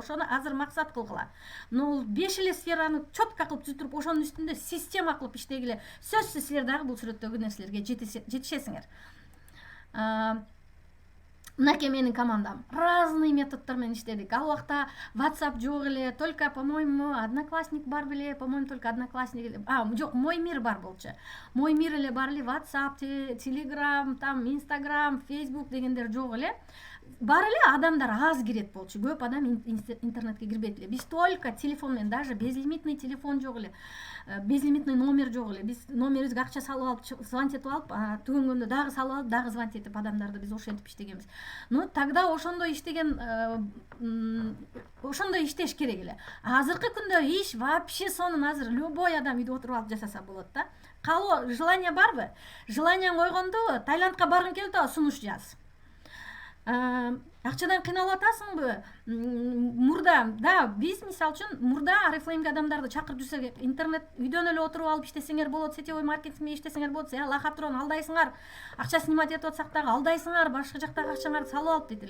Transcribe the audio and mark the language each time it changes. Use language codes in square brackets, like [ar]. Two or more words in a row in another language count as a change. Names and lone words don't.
[ky] Ошону азыр максат кылгыла. Но 5 эле сфераны четко кылып түзүп, ошонун үстүндө система кылып иштегиле. Сөзсүз силер дагы бул сүрөттөгү нерселерге жетишесиңер. Мынакей менин командам. Разный методдор менен иштедик. Ал убакта WhatsApp жок эле, [ru] только, по-моему, [ky] Одноклассник бар беле, [ru] по-моему, только Одноклассник. [ky] Жок, Мой мир бар болчу. Мой мир эле бар эле, WhatsApp, Telegram, там Instagram, Facebook дегендер жок эле. Бар эле, адамдар аз кирет болчу. Көп адам интернетке кирбейт эле. Биз только телефон менен, даже безлимитный телефон жок эле. Безлимитный номер жок эле. Биз номерибизге акча салып алып, звонить этип алып, түгөнгөндө дагы салып алып, дагы звонить этип адамдарды биз ошентип иштегенбиз. Ну, тогда ошондой иштеген, ошондой иштеш керек эле. Азыркы күндө иш вообще сонун, азыр любой адам үйдө отуруп алып жасаса болот да. Калоо, желание барбы? Желание койгондо, Таиландка баргың келип атабы, сунуш жаз. Акчадан кыйналып атасыңбы? Мурда, да, биз мисалы үчүн мурда Oriflame адамдарды чакырып жүрсөк, интернет үйдөн эле отуруп алып иштесеңер болот, сетевой маркетингде иштесеңер болот, лахатрон алдайсыңар, акча снимать этип атсак дагы алдайсыңар, башка жактагы акчаңарды салып алып дейт эле.